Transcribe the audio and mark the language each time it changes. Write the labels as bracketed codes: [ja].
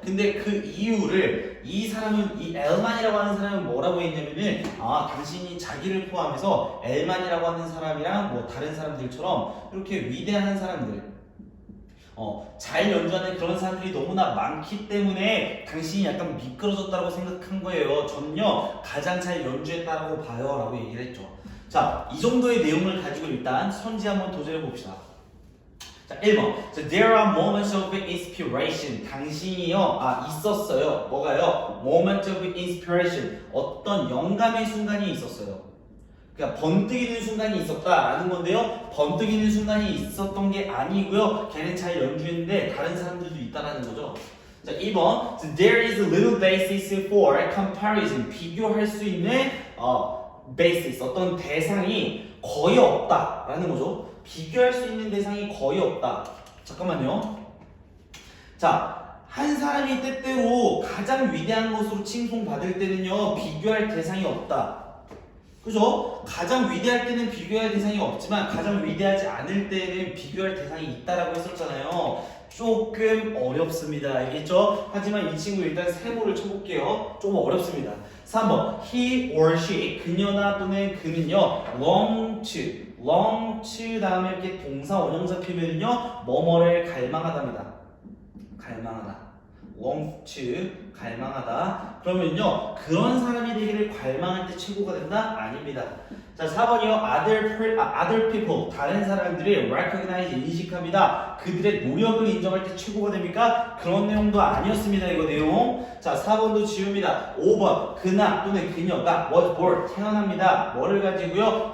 [ko] 근데 그 이유를 이 엘만이라고 하는 사람은 뭐라고 했냐면은, 당신이 자기를 포함해서 엘만이라고 하는 사람이랑 뭐 다른 사람들처럼 이렇게 위대한 사람들, 잘 연주하는 그런 사람들이 너무나 많기 때문에 당신이 약간 미끄러졌다고 생각한 거예요. 저는요 가장 잘 연주했다라고 봐요 라고 얘기를 했죠. 자, 이 정도의 내용을 가지고 일단 선지 한번 도전해 봅시다. 자, 1번. [en] So, there are moments of inspiration. [ko] 당신이요 있었어요. 뭐가요? [en] Moment of inspiration, [ko] 어떤 영감의 순간이 있었어요. 그러니까 번뜩이는 순간이 있었다라는 건데요. 번뜩이는 순간이 있었던 게 아니고요. 걔는 잘 연주했는데 다른 사람들도 있다라는 거죠. 자, 2번. [en] So there is little basis for comparison. [ko] 비교할 수 있는 basis, 어떤 대상이 거의 없다라는 거죠. 비교할 수 있는 대상이 거의 없다. 잠깐만요. 자, 한 사람이 때때로 가장 위대한 것으로 칭송받을 때는요, 비교할 대상이 없다. 그죠? 가장 위대할 때는 비교할 대상이 없지만 가장 위대하지 않을 때는 비교할 대상이 있다라고 했었잖아요. 조금 어렵습니다. 알겠죠? 하지만 이 친구 일단 세모를 쳐볼게요. 조금 어렵습니다. 3번. [en] He or she, [ko] 그녀나 또는 그는요, long to 다음에 이렇게 동사 원형사 피면은요, 뭐뭐를 갈망하답니다. 갈망하다. long to, 갈망하다. 그러면요, 그런 사람이 되기를 갈망할 때 최고가 된다? 아닙니다. 자, 4번이요. [en] other people, [ko] 다른 사람들이 recognize, 인식합니다. 그들의 노력을 인정할 때 최고가 됩니까? 그런 내용도 아니었습니다. 이거 내용. 자, 4번도 지웁니다. 5번. 그나 또는 그녀가 [en] was born, [ko] 태어납니다. 뭐를 가지고요?